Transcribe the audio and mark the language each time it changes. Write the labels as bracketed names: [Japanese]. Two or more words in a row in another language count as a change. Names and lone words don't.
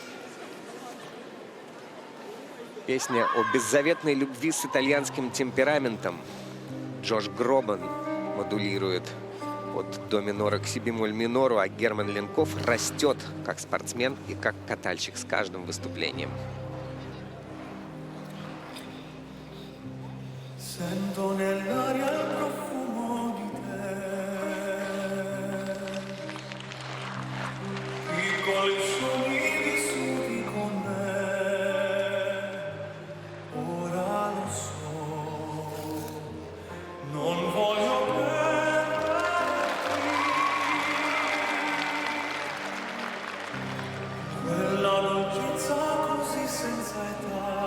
[Russian] Песня о беззаветной любви с итальянским темпераментом. Джош Гробан модулирует от до минора к си бемоль минору, а Герман Ленков растет как спортсмен и как катальщик с каждым выступлением. [Italian] Sento nell'aria il profumo di te, piccoli sogni vissuti con me, ora lo so, non voglio perderti, quella dolcezza così senza età.